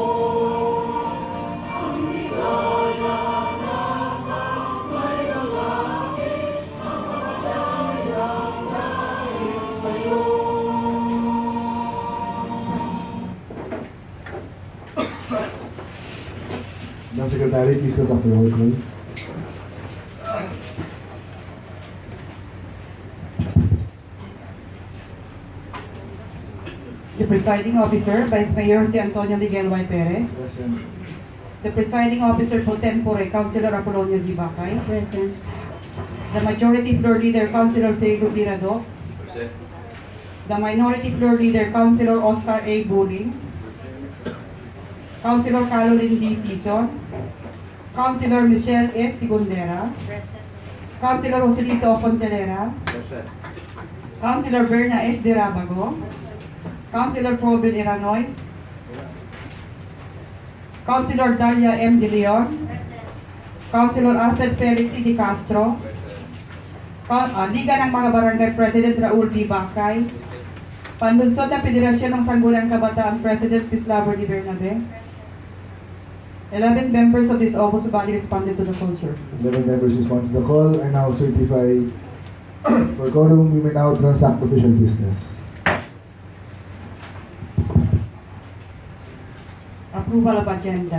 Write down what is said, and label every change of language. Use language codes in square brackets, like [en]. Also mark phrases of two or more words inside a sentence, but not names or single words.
[tl] Ang ligaya na may lalaki, ang mapalayang dahil sa'yo. [en] Madam Secretary, please conduct the roll call. The presiding officer, Vice Mayor si Antonio Miguel Y. Perez. Present. The presiding officer pro tempore, Councilor Apolonio G. Bacay. Present. The majority floor leader, Councilor Diego Tirado. Present. The minority floor leader, Councilor Oscar A. Buling. Councilor Caroline D. Tizon. Councilor Michelle S. Sigondera. Present. Councilor Joselito Fontelera. Present. Councilor Berna S. De Rabago. Councilor Probin Iranoy. Councilor Dalia M. De Leon. Present. Councilor Alfred Felix C. De Castro. Liga ng mga Barangay President Raul D. Bacay. Panlunsod ng Federasyon ng Sangguniang Kabataan President Pislavo D. Bernabe. 11 members of this august body responded to the call, sir. 11 members respond to the call are now certified for quorum. We may now transact official business. Approval of agenda.